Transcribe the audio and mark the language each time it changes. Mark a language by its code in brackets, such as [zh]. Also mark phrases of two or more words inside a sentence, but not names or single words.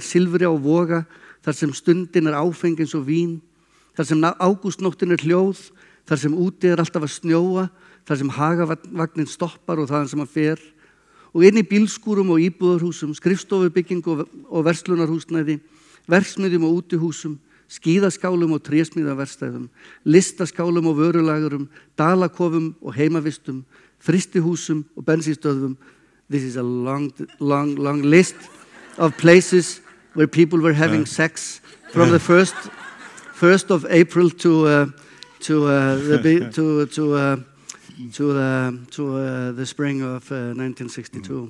[is] silfri á voga, þar sem stundin áfeng eins og vín, þar sem ágústnóttin hljóð, þar sem úti alltaf að snjóa, þar sem hagavagnin stoppar og þaðan sem hann fer, og inn í bílskúrum og íbúðarhúsum, skrifstofubygging og verslunarhúsnæði, verksmiðjum og útihúsum, skíðaskálum og trésmíðaverkstæðum, listaskálum og vörulagurum, dalakofum og heimavistum, fristihúsum og bensínstöðvum. [en] This is a long list of places where people were having sex from the 1st of April to the spring of 1962.